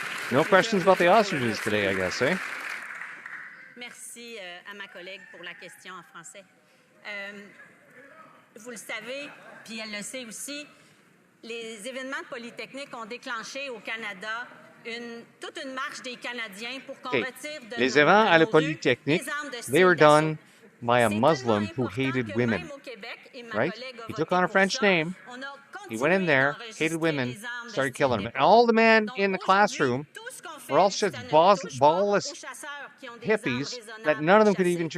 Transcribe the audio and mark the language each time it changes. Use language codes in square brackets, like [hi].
[en] No questions about the ostriches today, I guess, eh? [fr] Merci à ma collègue pour la question en français. Vous le savez, puis elle le sait aussi, les événements de Polytechnique ont déclenché au Canada toute une marche des Canadiens pour qu'on retire de Les événements à la Polytechnique, les armes de [en] they were [fr] style d'assaut. [en] by a Muslim who hated women, right? He took on a French name, He went in there, hated women, started killing them. And all the men in the classroom were all just ballless hippies that none of them could even.